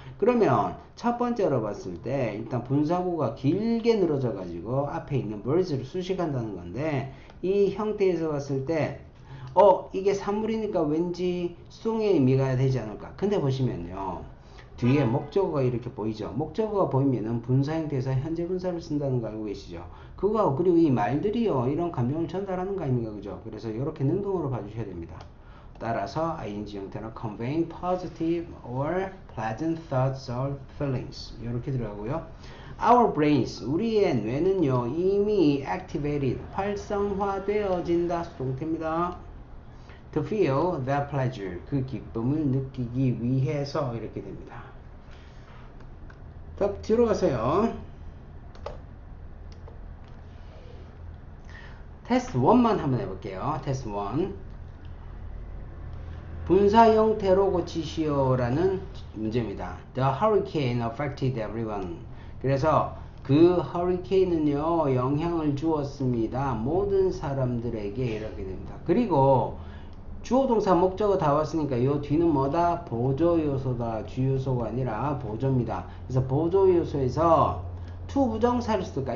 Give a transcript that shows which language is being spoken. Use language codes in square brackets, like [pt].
[ko] 그러면 첫 번째로 봤을 때 일단 분사구가 길게 늘어져 가지고 앞에 있는 words를 수식한다는 건데, 이 형태에서 봤을 때 이게 산물이니까 왠지 수동의 의미가 되지 않을까. 근데 보시면요, 뒤에 목적어가 이렇게 보이죠. 목적어가 보이면은 분사 형태에서 현재 분사를 쓴다는 거 알고 계시죠? 그거하고 그리고 이 말들이요 이런 감정을 전달하는 거 아닙니까? 그죠? 그래서 이렇게 능동으로 봐주셔야 됩니다. 따라서 ing 형태는 [en] conveying positive or pleasant thoughts or feelings [ko] 이렇게 들어가고요. Our brains, 우리의 뇌는요 이미 activated, 활성화되어진다 수동태입니다. [en] To feel that pleasure, [ko] 그 기쁨을 느끼기 위해서 이렇게 됩니다. 더 들어가세요. 테스트 1만 한번 해볼게요. 테스트 1. 분사 형태로 고치시오라는 문제입니다. [en] The hurricane affected everyone. [ko] 그래서 그 허리케인은요 영향을 주었습니다. 모든 사람들에게 이렇게 됩니다. 그리고 주어 동사 목적어 다 왔으니까 이 뒤는 뭐다? 보조 요소다. 주요소가 아니라 보조입니다. 그래서 보조 요소에서 to 부정사를 쓸까?